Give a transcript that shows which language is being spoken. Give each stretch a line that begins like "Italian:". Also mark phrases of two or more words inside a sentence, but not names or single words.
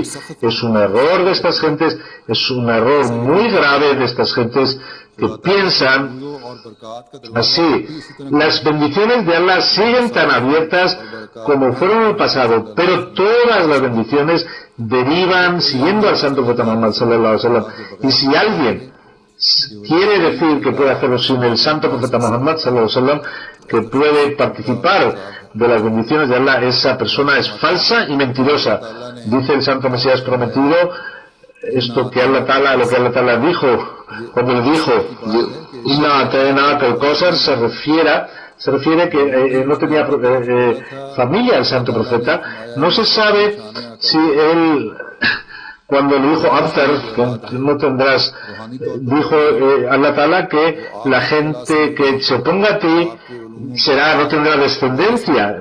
Spanish: Es un error de estas gentes, es un error muy grave de estas gentes que piensan así. Las bendiciones de Allah siguen tan abiertas como fueron en el pasado, pero todas las bendiciones derivan siguiendo al santo profeta Muhammad
Arabic: صلى الله عليه وسلم.
Spanish: Y si alguien quiere decir que puede hacerlo sin el santo profeta Muhammad
Arabic: صلى الله عليه وسلم,
Spanish: que puede participar de las bendiciones de Allah, esa persona es falsa y mentirosa. Dice el santo Mesías prometido, esto que
Arabic: الله تعالى
Spanish: dijo, cuando le dijo
Arabic: إنا أعطيناك الكوثر,
Spanish: se refiere que no tenía familia el santo profeta. No se sabe si él, cuando le dijo Abtar, que no tendrás, dijo
Arabic: الله تعالى
Spanish: que la gente que se oponga a ti no tendrá descendencia.